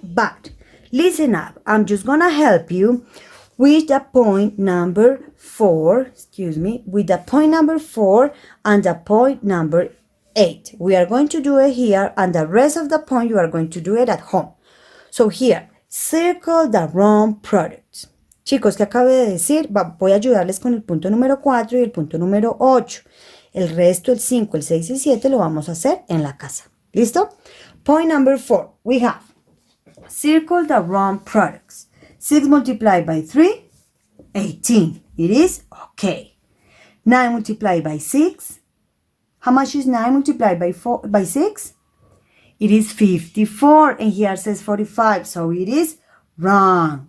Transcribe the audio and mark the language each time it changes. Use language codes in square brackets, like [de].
[en] But listen up. I'm just going to help you with the point number 4, with the point number 4 and the point number 8. We are going to do it here, and the rest of the point you are going to do it at home. So here, circle the wrong products. [es] Chicos, ¿qué acabo de decir? Voy a ayudarles con el punto número 4 y el punto número 8. El resto, el 5, el 6 y 7, lo vamos a hacer en la casa. ¿Listo? [en] Point number 4. We have circle the wrong products. 6 multiplied by 3, 18. It is okay. 9 multiplied by 6. How much is 9 multiplied by 6? It is 54. And here says 45. So it is wrong.